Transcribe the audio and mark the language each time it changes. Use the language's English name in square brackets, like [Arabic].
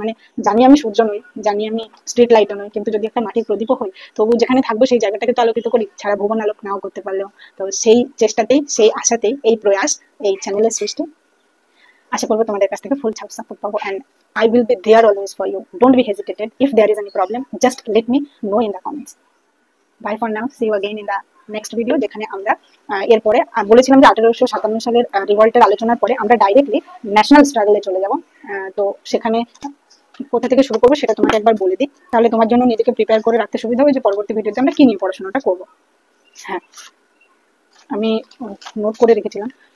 [Bangla] মানে জানি আমি সূর্য নই, জানি আমি স্ট্রিট লাইটও নই, কিন্তু যদি একটা মাটির প্রদীপও হই, তবু যেখানে থাকবো সেই জায়গাটাকে তো আলোকিত করি, সারা ভুবন আলোক নাও করতে পারলেও। তো সেই চেষ্টাতেই, সেই আশাতেই এই প্রয়াস, এই চ্যানেলের সৃষ্টি। আশা করবো তোমাদের কাছ থেকে ফুল সাপোর্ট পাবো, [English] and I will be there always for you. Don't be hesitated. If there is any problem, just let me know in the comments. Bye for now, see you again in the next video, [Bangla] যেখানে আমরা এরপরে বলেছিলাম যে 1857 সালের রিভল্টের আলোচনার পরে আমরা directly national স্ট্রাগলে চলে যাব। তো সেখানে কোথা থেকে শুরু করবো সেটা তোমাকে একবার বলে দিই, তাহলে তোমার জন্য নিজেকে প্রিপেয়ার করে রাখতে সুবিধা হবে যে পরবর্তী ভিডিওতে আমরা কি নিয়ে পড়াশোনাটা করবো। হ্যাঁ, আমি নোট করে রেখেছিলাম।